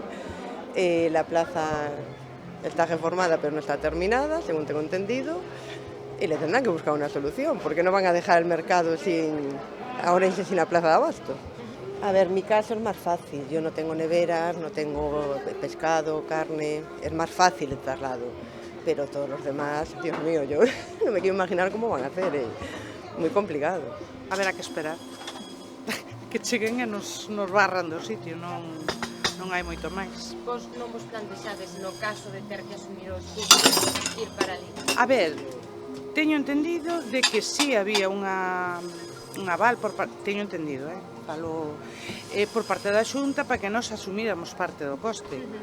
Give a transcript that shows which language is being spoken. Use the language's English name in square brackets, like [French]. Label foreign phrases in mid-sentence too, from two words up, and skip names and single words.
[Spanish] La plaza está reformada pero no está terminada, según tengo entendido, y le tendrán que buscar una solución, porque no van a dejar el mercado ahora sin la plaza de abasto. A ver, mi caso es más fácil, yo no tengo neveras, no tengo pescado, carne, es más fácil el traslado. Pero todos los demás, Dios mío, yo no me quiero imaginar cómo van a hacer, muy complicado. [Galician] Haberá que esperar que cheguen e nos barran do sitio, non hai moito máis. Vos non vos plantexades no caso de ter que asumir os custos ir para ali? A ver, teño entendido de que sí había un aval, teño entendido, falo, por parte da Xunta para que nos asumíramos parte do coste.